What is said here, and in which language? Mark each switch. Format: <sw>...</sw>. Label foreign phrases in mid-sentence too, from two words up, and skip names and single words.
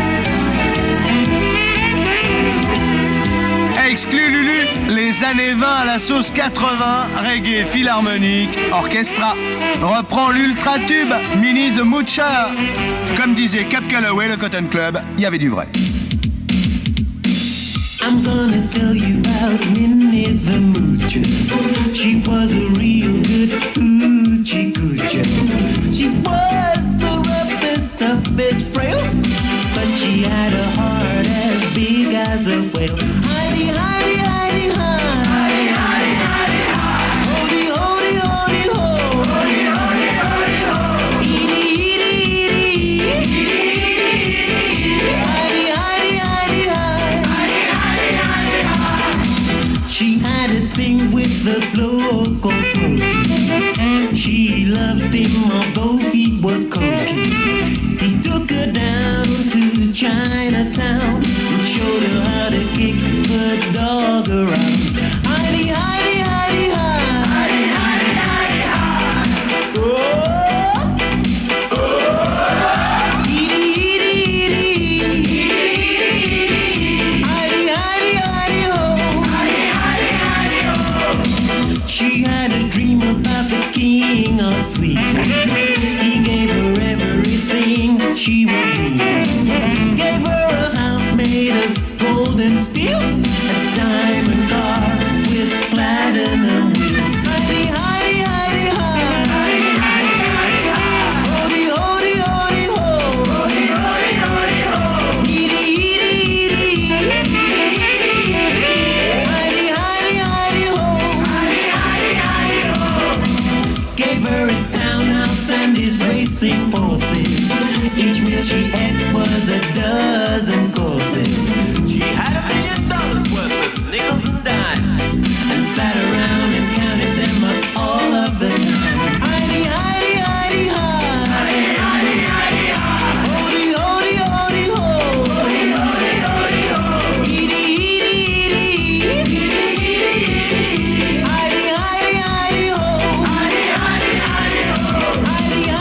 <fr>Exclu Lulu, les années 20 à la sauce 80, reggae philharmonique, orchestra. Reprend l'ultra tube, Minnie the Moocher. Comme disait Cap Calloway, le Cotton Club, il y avait du vrai.</fr> <en>I'm gonna tell you about Minnie the Moocher. She was a real good hoochie coocher. She was the roughest, toughest frail, but she had a heart as big as a whale. Heidi, Heidi, Heidi, Heidi, Heidi, Heidi, Heidi. Hody, hody, hody, ho. Hody, hody, hody, ho. Edie, Edie, Edie. Heidi, Heidi, Heidi, Heidi. She had a thing with the local Smokey. She loved him although he was cocky. He took her down to Chinatown and showed her how to kick the dog around. Heidi, Heidi, Heidi, Heidi, Heidi, Heidi, Heidi. Oh, oh. Edie, Edie, Edie. Heidi, Heidi, Heidi, ho. She had a dream about the king of Sweden. He gave her everything she wanted. Gave her a house made of gold and steel, a diamond car with platinum wheels. Heidi, Heidi, Heidi, Heidi, Heidi, Heidi, Heidi. Hody, hody, hody, ho. Hody, hody, hody, ho. Edie, Edie, Edie. Heidi, Heidi, Heidi, ho. Gave her his townhouse and his racing forces. Each meal she ate was a dozen courses. She had $1 million worth of nickels and dimes and sat around and counted them up all of the time. Heidi, Heidi, Heidi, Heidi, Heidi, Heidi, Heidi. Hody, hody, hody, ho. Hody, hody, hody, ho. Edie, Edie, Edie. Heidi, Heidi, Heidi, ho. Heidi, Heidi, Heidi, ho. Heidi,</en>